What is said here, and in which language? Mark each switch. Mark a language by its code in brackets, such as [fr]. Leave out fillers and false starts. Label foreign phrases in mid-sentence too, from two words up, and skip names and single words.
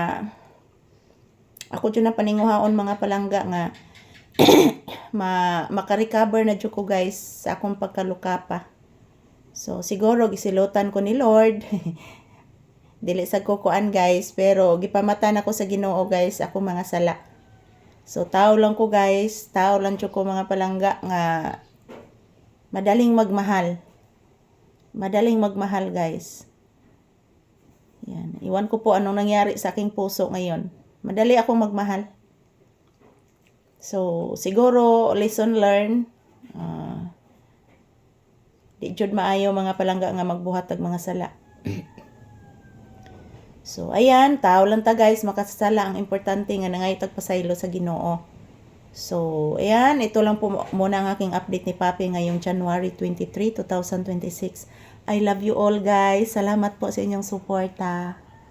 [ceb] Ako dyan ang paninguhaon mga palangga nga. Makarecover na dyan ko guys sa akong pagkalukapa. So, siguro gisilutan ko ni Lord. Dili sa kukuan guys, pero gipamatan ako sa Ginoo guys, ako mga sala. So tao lang ko guys, tao lang ko mga palangga nga [tl] madaling magmahal. Madaling magmahal guys. Yan, iwan ko po anong nangyari sa aking puso ngayon. Madali akong magmahal. So siguro [en] lesson learned. [ceb] Di jud maayo mga palangga nga magbuhat og mga sala. So, ayan, tao lang ta guys, makasasala. Ang importante nga nangay tagpasaylo sa Ginoo. So, [tl] ayan, ito lang po muna ang aking update ni Papi ngayong January 23, 2026. [en] I love you all guys. [tl] Salamat po sa inyong suporta.